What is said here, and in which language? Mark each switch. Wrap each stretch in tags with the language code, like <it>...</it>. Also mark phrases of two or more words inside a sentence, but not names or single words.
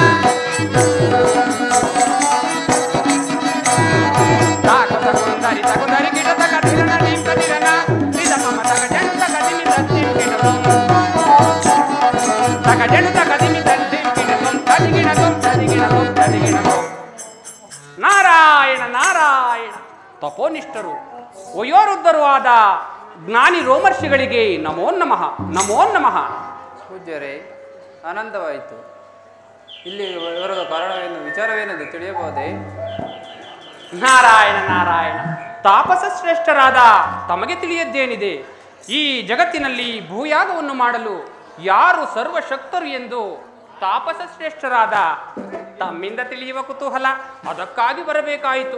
<kn>ತಕುಂದರಿ ತಕುಂದರಿ ಗಿಡ ತಕ ನಿರನ ನಿಂತ ನಿರನ ನಿದಮ ಮತಕ ಜನು ತಕ ದಿಮಿ ತತ್ತಿ ಗಿಡ ತಕ ಜನು ತಕ ದಿಮಿ ತತ್ತಿ ಗಿಡ ತದಿಗಿಡ ನಾರಾಯಣ ನಾರಾಯಣ. ತಪೋನಿಷ್ಠರು ವಯೋವೃದ್ಧರು ಆದ ಜ್ಞಾನಿ ರೋಮರ್ಷಿಗಳಿಗೆ</kn> <sa>ನಮೋ ನಮಃ ನಮೋ ನಮಃ.</sa> <kn>ಪೂಜ್ಯರೇ, ಆನಂದವಾಯಿತು. ಇಲ್ಲಿ ಬರುವ ಕಾರಣವೇನು, ವಿಚಾರವೇನೆಂದು ತಿಳಿಯಬಹುದೇ? ನಾರಾಯಣ ನಾರಾಯಣ. ತಾಪಸ ಶ್ರೇಷ್ಠರಾದ ತಮಗೆ ತಿಳಿಯದ್ದೇನಿದೆ? ಈ ಜಗತ್ತಿನಲ್ಲಿ ಭೂಯಾಗವನ್ನು ಮಾಡಲು ಯಾರು ಸರ್ವಶಕ್ತರು ಎಂದು ತಾಪಸ ಶ್ರೇಷ್ಠರಾದ ತಮ್ಮಿಂದ ತಿಳಿಯುವ ಕುತೂಹಲ, ಅದಕ್ಕಾಗಿ ಬರಬೇಕಾಯಿತು.</kn>